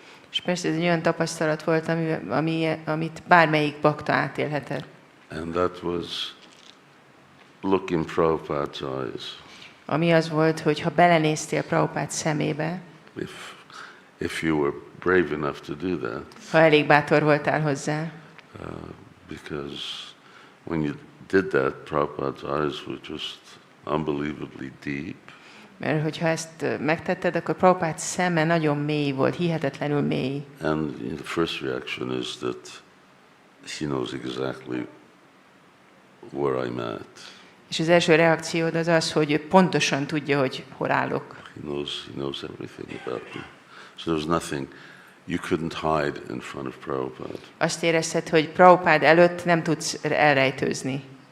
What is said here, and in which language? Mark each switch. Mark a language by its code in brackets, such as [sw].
[hu] És persze ez egy olyan tapasztalat volt, amit bármelyik bakta átélhetett. [en] and that was look in Prabhupada's eyes. [hu] Ami az volt, hogy ha belenéztél Prabhupád szemébe, [en] If you were brave enough to do that, [hu] ha elég bátor voltál hozzá, [en] because when you did that, Prabhupada's eyes were just unbelievably deep, [hu] mert hogyha ezt megtetted, akkor Prabhupád szeme nagyon mély volt, hihetetlenül mély. [en] and the first reaction is that he knows exactly where I'm at. [hu] És az első reakciód az az, hogy ő pontosan tudja, hogy hol állok. [en] He knows everything about me. So there's nothing you couldn't hide in front of Prabhupada. [hu] Azt érezted, hogy Prabhupád előtt nem tudsz elrejtőzni.